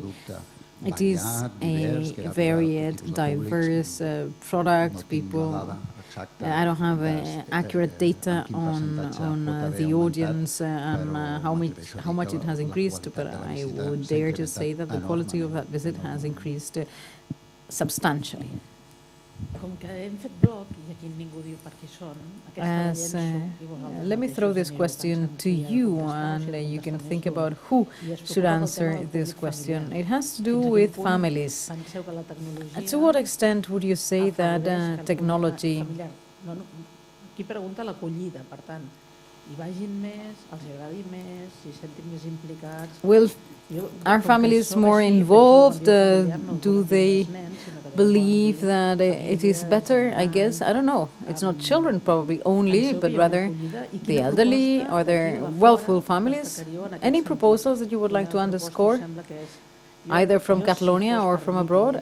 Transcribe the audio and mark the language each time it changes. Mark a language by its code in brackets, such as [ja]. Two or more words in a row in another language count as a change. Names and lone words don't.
[en] It is a varied, diverse product. People, I don't have accurate data on the audience and how much it has increased, but I would dare to say that the quality of that visit has increased substantially. [ca] Com que hem fet bloc i aquí ningú diu per qui són, aquesta [en] Let me throw this question to you, and you can think about who should answer this question. It has to do with families. To what extent would you say that technology... [ca] Aquí pregunta l'acollida, per tant, hi vagin més, els agradi més, s'hi sentin més implicats... [en] Will are families more involved? Do they believe that it is better? I guess, I don't know. It's not children probably only, but rather the elderly or their wealthful families. Any proposals that you would like to underscore? Either from Catalonia or from abroad?